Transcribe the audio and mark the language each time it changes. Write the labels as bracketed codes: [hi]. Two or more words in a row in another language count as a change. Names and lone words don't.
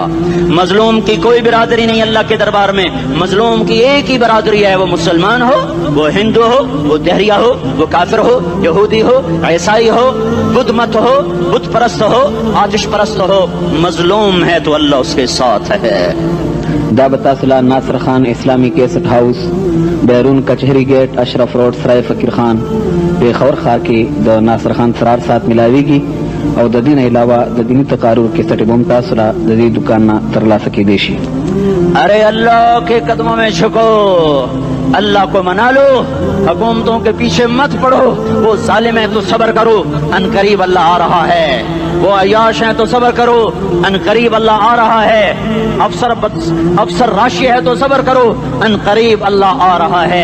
[ur] مظلوم کی کوئی برادری نہیں اللہ کے دربار میں، مظلوم کی ایک ہی برادری ہے، وہ مسلمان ہو، وہ ہندو ہو، وہ دہریہ ہو، وہ کافر ہو، یہودی ہو، عیسائی ہو، بدھ مت ہو، بت پرست ہو، آتش پرست ہو، مظلوم ہے تو اللہ اس کے ساتھ ہے۔ [ps] دا بتاصلہ ناصر خان اسلامی کیسٹ ہاؤس، بیرون کچہری گیٹ، اشرف روڈ، سرائے فقیر خان، پیښور ښار کې د ناصر خان سرار سات ملاویږي او د دې نه علاوه د دیني تقارر کیسټ هم تاسو را د دې دکان نه ترلاسه کیدی شي۔ [ur] ارے اللہ کے قدموں میں جھکو، اللہ کو منا لو، حکومتوں کے پیچھے مت پڑو۔ وہ ظالم ہے تو صبر کرو، ان قریب اللہ آ رہا ہے۔ وہ عیاش ہیں تو صبر کرو، ان قریب اللہ آ رہا ہے۔ افسر راشی ہے تو صبر کرو، ان قریب اللہ آ رہا ہے۔